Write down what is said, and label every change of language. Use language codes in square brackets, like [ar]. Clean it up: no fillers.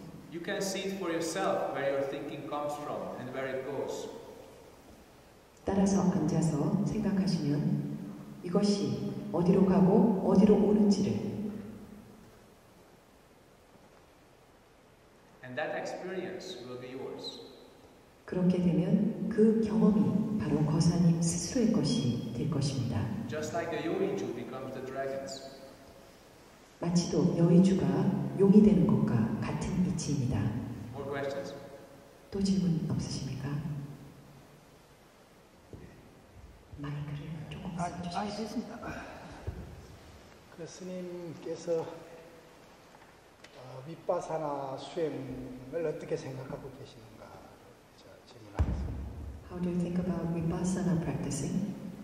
[en] You can see it for yourself where your thinking comes from and where it goes. [ko] 따라서 앉아서 생각하시면 이것이 어디로 가고 어디로 오는지를 [en] And that experience will be yours. [ko] 그렇게 되면 그 경험이 바로 거사님 스스로의 것이 될 것입니다. [en] Just like the Yoiju becomes the dragons. [ko] 마치도 여의주가 용이 되는 것과 같은 이치입니다. [en] More questions? [ko] 또 질문 없으십니까? 마이크를 조금 써주십시오. 됐습니다. 그 스님께서 윗바사나 수행을 어떻게 생각하고 계시는가? 제 [en] How do you think about Vipassana practicing?